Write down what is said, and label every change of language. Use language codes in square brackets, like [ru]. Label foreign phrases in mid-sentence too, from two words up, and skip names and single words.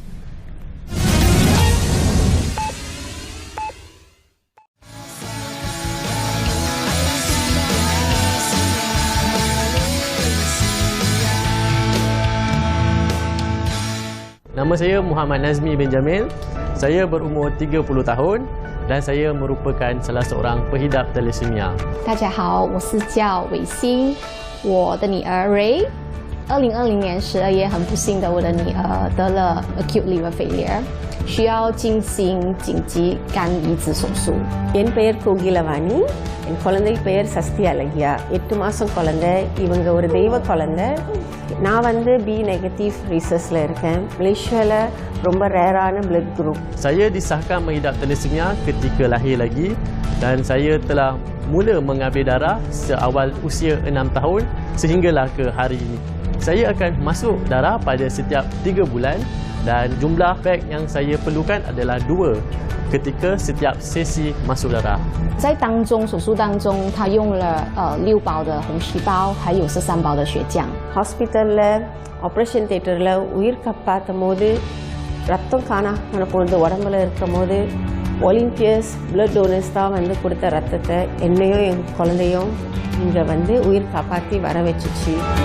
[ms] Nama saya Muhammad Nazmi bin Jamil. Saya berumur 30 tahun dan saya merupakan salah seorang pengidap thalassemia. [zh] 大家好，我是叫韦欣。我的女儿 Ray，2020年12月很不幸的，我的女儿得了 [en] acute liver failure， [zh] 需要进行紧急肝移植手术。 [ta] என் பெயர் கோகிலவாணி, என் குழந்தை பெயர் சஸ்தி அழகியா. 8 மாசம் குழந்தை, இவங்க ஒரு தெய்வ குழந்தை. நான் வந்து [en] B negative [ta] ரிசர்ச்ல இருக்கேன். மலேசியால ரொம்ப ரேரான [en] blood group. [ms] Saya disahkan mengidap thalassemia ketika lahir lagi dan saya telah mula mengambil darah seawal usia 6 tahun sehinggalah ke hari ini. Saya akan masuk darah pada setiap 3 bulan dan jumlah beg yang saya perlukan adalah 2 ketika setiap sesi masuk darah. [zh] 在当中手术当中，他用了6包的红细胞，还有13包的血浆。 [ta] ஹாஸ்பிட்டல்ல [en] operation theatre [ta] உயிர் காப்பாற்றும் போது ரத்தம் காணாம போனது உடம்புல இருக்கும் போது [en] volunteers blood donors [ta] தான் வந்து கொடுத்த ரத்தத்தை என்னையும் என் குழந்தையும் இங்கே வந்து உயிர் காப்பாற்றி வர வச்சுச்சு.